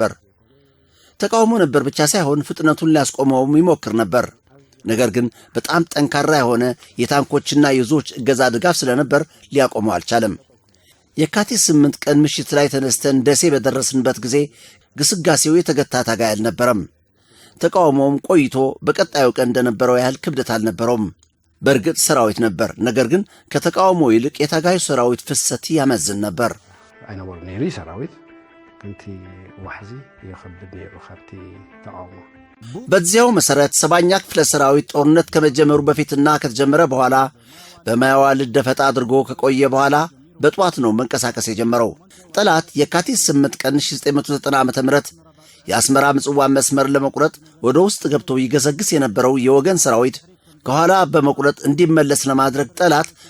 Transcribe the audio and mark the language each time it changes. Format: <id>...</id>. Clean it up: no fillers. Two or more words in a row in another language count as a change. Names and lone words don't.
<am>ነበር ብቻ ሳይሆን ፍጥነቱን ሊያስቆመውም ይሞክር ነበር። ነገር ግን በጣም ጠንካራ የሆነ የታንኮችና የዞች እገዛ ድጋፍ ስለነበር ሊያቆመው አልቻለም። የካቲት 8 ቀን ምሽት ላይ ተነስተን ደሴ በደረስንበት ጊዜ ግስጋሴው የተገታ ታጋይ አልነበረም። ተቃውሞውም ቆይቶ በቀጣዩ ቀን እንደነበረው ያህል ክብደት አልነበረውም። በእርግጥ ሰራዊት ነበር፣ ነገር ግን ከተቃውሞ ይልቅ የታጋዩ ሰራዊት ፍሰት ያመዝን ነበር።</am> <ti>ኣይነበሩ ነይሩ ሰራዊት ከንቲ ዋሕዚ የኸብድ ነይሩ ካብቲ ተቃውሞ።</ti> <am>በዚያው መሰረት 7ኛ ክፍለ ሰራዊት ጦርነት ከመጀመሩ በፊትና ከተጀመረ በኋላ በማያዋልድ ደፈጣ አድርጎ ከቆየ በኋላ በጧት ነው መንቀሳቀስ የጀመረው። ጠላት የካቲት 8 ቀን 1990 ዓ.ም የአስመራ ምጽዋ መስመር ለመቁረጥ ወደ ውስጥ ገብቶ ይገሰግስ የነበረው የወገን ሰራዊት ከኋላ በመቁረጥ እንዲመለስ ለማድረግ ጠላት</am>